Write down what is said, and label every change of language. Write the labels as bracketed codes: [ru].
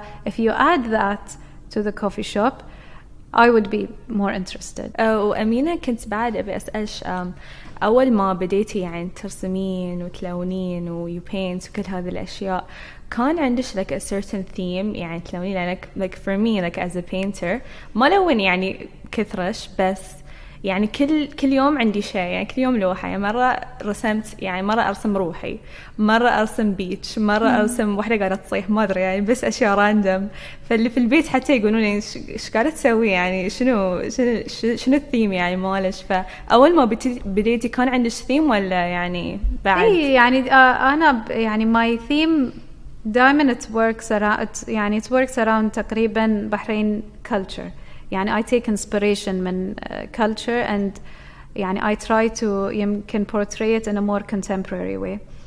[en] If you add that to the coffee shop, I would be more interested. [ar] وأمينة كنت بعد أبي أسألش أول ما بديتي يعني ترسمين وتلونين و [en] you paint [ar] وكل هذه الأشياء كان عندش [en] like a certain theme [ar] يعني تلونين [en] like for me like as a painter [ar] ما لون يعني كثرش بس يعني كل يوم عندي شيء يعني كل يوم لوحة يعني مرة رسمت يعني مرة أرسم روحي مرة أرسم بيتش مرة أرسم واحدة قاعدة تصيح ما أدري يعني بس أشياء راندم فاللي في البيت حتى يقولون لي إيش قاعدة تسوي يعني شنو الثيم يعني مالش فأول ما بديتي كان عندك ثيم ولا يعني بعد؟ إيه يعني أنا يعني [en] my theme [ar] دائما [en] it works around [ar] تقريبا بحرين culture. يعني [en] I take inspiration [ar] من [en] culture and يعني I try to [ar] يمكن [en] portray it in a more contemporary way.